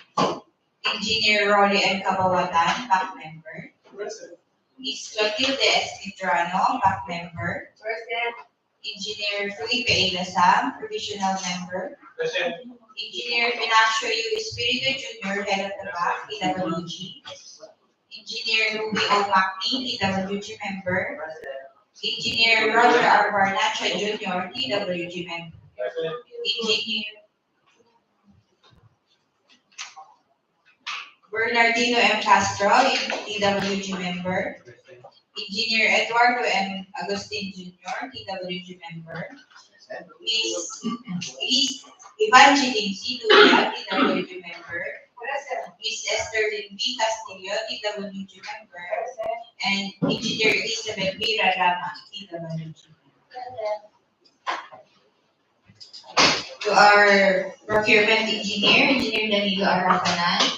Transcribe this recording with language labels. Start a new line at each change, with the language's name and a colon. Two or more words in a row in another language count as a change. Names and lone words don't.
English: Engineer Rolly M. Cabawatan, back member. Present. Ms. Clotilde S. Mitrano, back member. Present. Engineer Felipe A. Lasam, provisional member. Present. Engineer Binarzang Espiritu Jr., head of the back, DPWH. Engineer Ruby O. Macni, DPWH member. Engineer Roger R. Barnacha Jr., DPWH member. Present. Engineer Bernardino M. Castro, DPWH member. Engineer Eduardo M. Agustin Jr., DPWH member. Ms. Evangeline C. Duya, DPWH member. Ms. Esther Lynn B. Castillo, DPWH member. And Engineer Elizabeth B. Rama, DPWH member. To our procurement engineer, Engineer Danilo Arapanan.